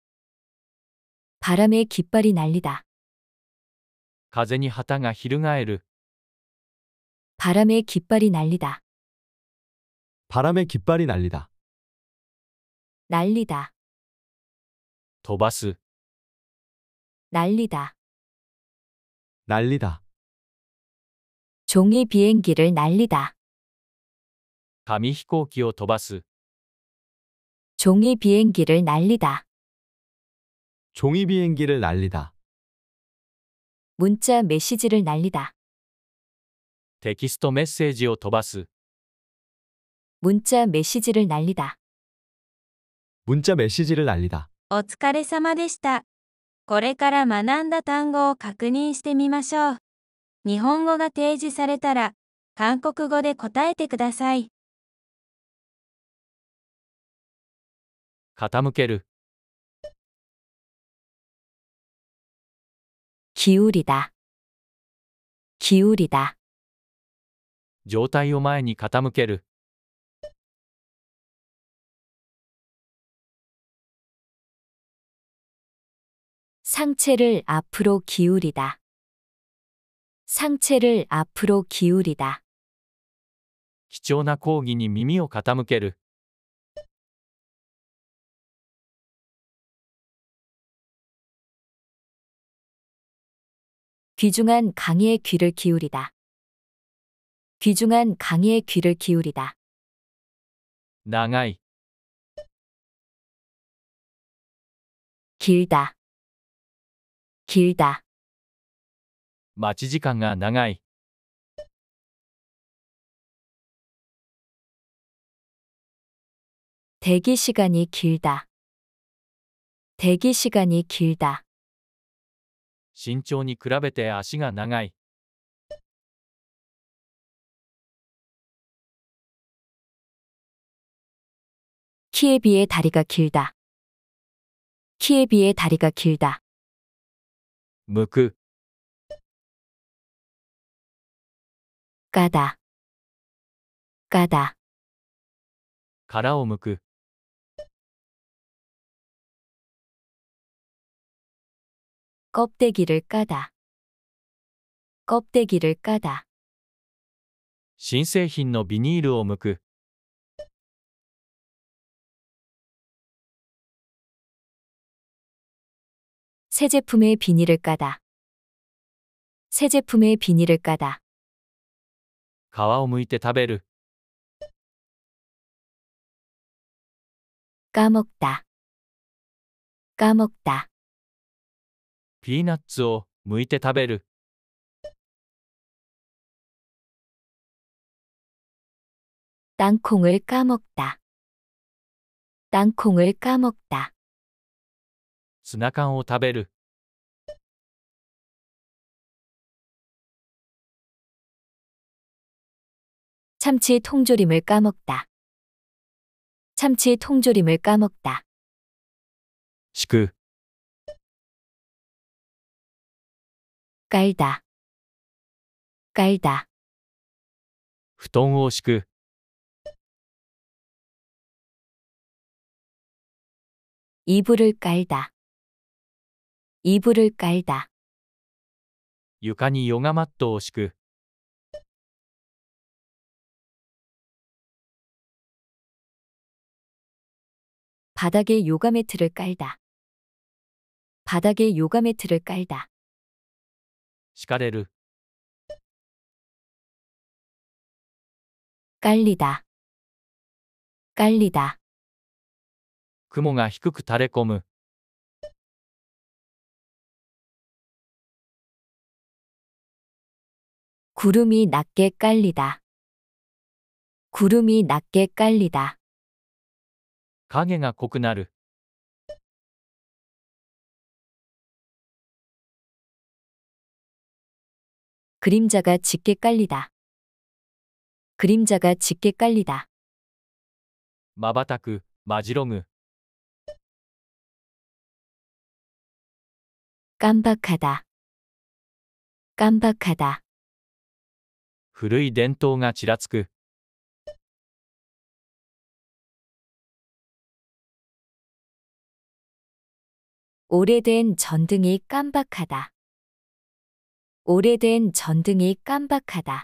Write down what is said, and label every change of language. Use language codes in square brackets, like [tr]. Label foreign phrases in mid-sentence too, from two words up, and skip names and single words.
[ko] 바람에 깃발이 날리다. [ja] 風に旗が翻る。 [ko] 바람에 깃발이 날리다. 바람에 깃발이 날리다. 날리다. [ja] 飛ばす。 [ko] 날리다. 날리다. 종이 비행기를 날리다. [ja] 紙飛行機を飛ばす。 [ko] 종이 비행기를 날리다. 종이 비행기를 날리다. 문자 메시지를 날리다. [ja] テキストメッセージを飛ばす。 [ko] 문자 메시지를 날리다. 문자 메시지를 날리다. [ja] お疲れ様でした。これから学んだ単語を確認してみましょう。日本語が提示されたら、韓国語で答えてください。傾ける。 [ko] 기울이다. 기울이다. [ja] 状態を前に傾ける。 [ko] 상체를 앞으로 기울이다. 상체를 앞으로 기울이다. [ja] 貴重な講義に耳を傾ける。 [ko] 귀중한 강의에 귀를 기울이다. 귀중한 강의에 귀를 기울이다. [ja] 長い。 [ko] 길다, 길다, [ja] 待ち時間が長い。 [ko] 대기 시간이 길다, 대기 시간이 길다, [ja] 身長に比べて足が長い。 [ko] 키에 비해 다리가 길다, 키에 비해 다리가 길다, [ja] 向く、 [ko] 까다, 까다, [ja] 殻を剥く。 [ko] 껍데기를 까다, 껍데기를 까다, [ja] 新製品のビニールを剥く。 [ko] 새 제품의 비닐을 까다, 새 제품의 비닐을 까다, [ja] 皮を剥いて食べる。 [ko] 까먹다, 까먹다, [ja] ピーナッツを剥いて食べる。 [ko] 땅콩을 까먹다, 땅콩을 까먹다, [ja] ツナ缶を食べる。 [ko] 참치 통조림을 까먹다, 참치 통조림을 까먹다, [ja] 敷く。 [ko] 깔다, 깔다, [ja] 布団を敷く。 [ko] 이불을 깔다, 이불을 깔다, [ja] 床にヨガマットを敷く。 [ko] 바닥에 요가 매트를 깔다, 바닥에 요가 매트를 깔다, [ja] 敷かれる。 [ko] 깔리다, 깔리다, [ja] 雲が低く垂れ込む。 [ko] 구름이 낮게 깔리다, 구름이 낮게 깔리다, [ja] 影が濃くなる。 [ko] 그림자가 짙게 깔리다, 그림자가 짙게 깔리다, [ja] 瞬く、まじろぐ。 [ko] 깜박하다, 깜박하다, [ja] 古い伝統がちらつく。 [ko] 오래된 전등이 깜박하다, 오래된 전등이 깜박하다,